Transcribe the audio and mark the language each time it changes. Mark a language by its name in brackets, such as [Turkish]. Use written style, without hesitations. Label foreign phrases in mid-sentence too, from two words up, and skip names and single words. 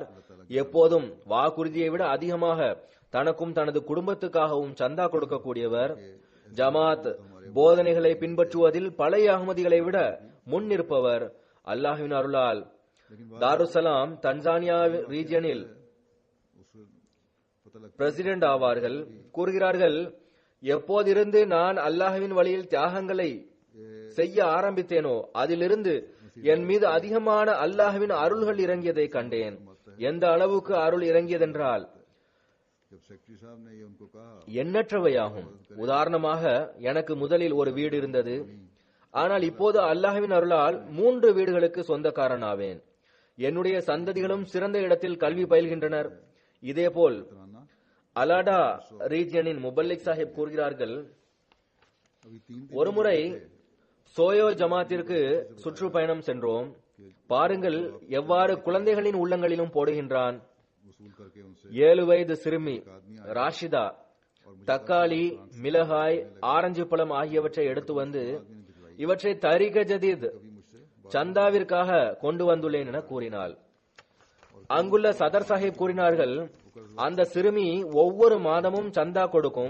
[Tamil] எப்போதும் வாக்குறுதியை விட அதிகமாக தனக்கும் தனது குடும்பத்துக்காகவும் சந்தா கொடுக்கக்கூடியவர். ஜமாத் போதனைகளை பின்பற்றுவதில் பழைய அஹ்மதிகளை விட முன் நிற்பவர். அல்லாஹ்வின் அருளால் தாருசலாம் தன்சானியா ரீஜியனில் [Urdu] उस पता लग [Tamil] பிரசிடென்ட் ஆவார்கள். கூறுகிறார்கள், எப்போதிருந்து நான் அல்லாஹ்வின் வழியில் தியாகங்களை செய்ய ஆரம்பித்தேனோ அதிலிருந்து என் மீது அதிகமான அல்லாஹ்வின் அருள்கள் இறங்கியதை கண்டேன். எந்த அளவுக்கு அருள் இறங்கியதென்றால் [Urdu] जब सेक्रेटरी साहब ने ये उनको कहा [Tamil] எண்ணற்றவையாகும். உதாரணமாக எனக்கு முதலில் ஒரு வீடு இருந்தது. ஆனால் இப்போது அல்லாஹ்வின் அருளால் 3 வீடுகளுக்கு சொந்தக்காரனாவேன். என்னுடைய சந்ததிகளும் சிறந்த இடத்தில் கல்வி பயில்கின்றனர். இதேபோல் [Urdu] तराना [Tamil] அலாடா ரீஜியனின் முபல்லிக் சாஹிப் கூறுகிறார்கள், [Urdu] अभी 3 [Tamil] ஒருமுறை சோயோ ஜமாத்திற்கு சுற்றுப்பயணம் சென்றோம். பாருங்கள் எவ்வாறு குழந்தைகளின் உள்ளங்களிலும் போடுகின்றான். [Urdu] वसूल करके उनसे [Tamil] 7 வயது சிறுமி ராஷிதா தக்காளி, மிளகாய், ஆரஞ்சு பழம் ஆகியவற்றை எடுத்து வந்து இவற்றை தரீக ஜதீத் சந்தாவிற்காக கொண்டு வந்துள்ளேன் என கூறினாள். அங்குள்ள சதர் சாஹிப் கூறினார்கள், அந்த சிறுமி ஒவ்வொரு மாதமும் சந்தா கொடுக்கும்.